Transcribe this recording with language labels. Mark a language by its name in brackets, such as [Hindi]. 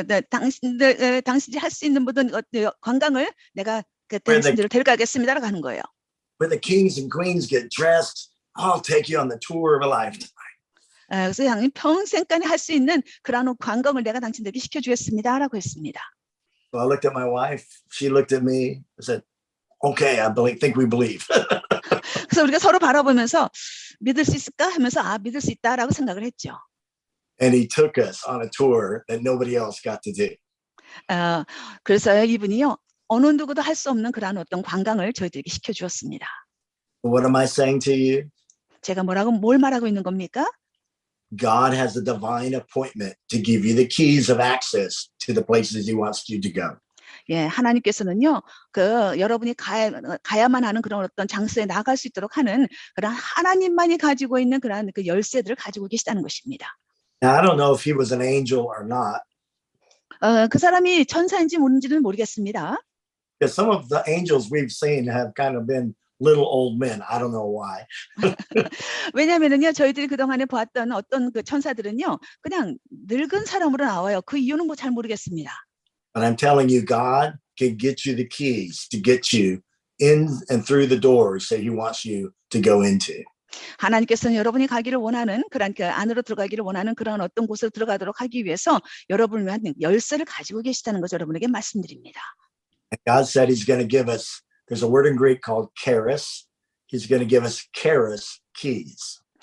[Korean] 당신들이 할 수 있는 모든 관광을 내가 당신들을 데려가겠습니다라고 하는 거예요. [English] Where the kings and queens get dressed, I'll take you on the tour of a lifetime. [Korean] 그래서 당신 평생간에 할 수 있는 그런 관광을 내가 당신들에게 시켜주겠습니다라고 했습니다. [English] So I looked at my wife. She looked at me. I said, "Okay, think we believe." [Korean] 그래서 우리가 서로 바라보면서 믿을 수 있을까 하면서 믿을 수 있다라고 생각을 했죠. [English] And he took us on a tour that nobody else got to do. [Korean] 그래서 이분이요, 어느 누구도 할 수 없는 그런 어떤 관광을 저희들에게 시켜주었습니다. [English] What am I saying to you? [Korean] 제가 뭘 말하고 있는 겁니까? [English] God has a divine appointment to give you the keys of access to the places he wants you to go. [Korean] 예, 하나님께서는요, 여러분이 가야만 하는 그런 어떤 장소에 나갈 수 있도록 하는 그런 하나님만이 가지고 있는 그런 그 열쇠들을 가지고 계시다는 것입니다. [English] Now, I don't know if he was an angel or not. [Korean] 그 사람이 천사인지 뭔지는 모르겠습니다. [English] Because some of the angels we've seen have kind of been little old men. I don't know why. [Korean] 왜냐하면은요, 저희들이 그동안에 보았던 어떤 그 천사들은요, 그냥 늙은 사람으로 나와요. 그 이유는 뭐 잘 모르겠습니다. [English] But I'm telling you, God can get you the keys to get you in and through the doors that he wants you to go into. [Korean] 하나님께서는 여러분이 가기를 원하는 그런 그 안으로 들어가기를 원하는 그런 어떤 곳으로 들어가도록 하기 위해서 여러분을 위한 열쇠를 가지고 계시다는 것을 여러분에게 말씀드립니다. [English] And God said he's going to give us, there's a word in Greek called charis. He's going to give us charis keys.